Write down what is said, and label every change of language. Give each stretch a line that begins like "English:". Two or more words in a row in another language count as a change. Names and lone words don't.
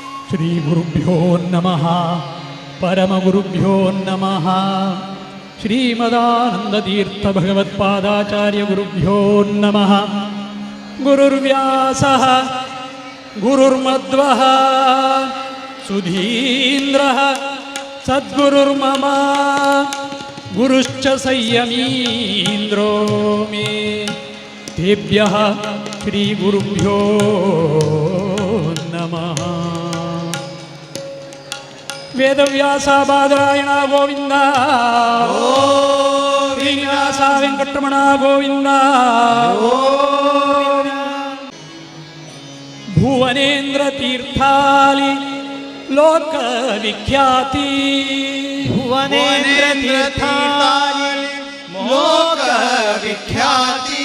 Sanskrit: ಶ್ರೀಗುರುಭ್ಯೋ ನಮಃ ಪರಮಗುರುಭ್ಯೋ ನಮಃ ಶ್ರೀಮದಾನಂದತೀರ್ಥ ಭಗವತ್ಪಾದಾಚಾರ್ಯ ಗುರುಭ್ಯೋ ನಮಃ ಗುರುರ್ವ್ಯಾಸಃ ಗುರುರ್ಮಧ್ವಃ ಸುಧೀಂದ್ರಃ ಸದ್ಗುರುರ್ಮಮ ಗುರುಶ್ಚ ಸಂಯಮೀಂದ್ರೋ ಮೇ ತೇಭ್ಯಃ ಶ್ರೀಗುರುಭ್ಯೋ ನಮಃ.
Kannada: ವೇದವ್ಯಾಸ ಬಾದರಾಯಣ ಗೋವಿಂದ, ಶ್ರೀನಿವಾಸ ವೆಂಕಟರಮಣ ಗೋವಿಂದ, ಭುವನೇಂದ್ರ ತೀರ್ಥಾಲಿ ಲೋಕ ವಿಖ್ಯಾತಿ, ಭುವನೇಂದ್ರ ತೀರ್ಥಾಲಿ ಲೋಕ ವಿಖ್ಯಾತಿ,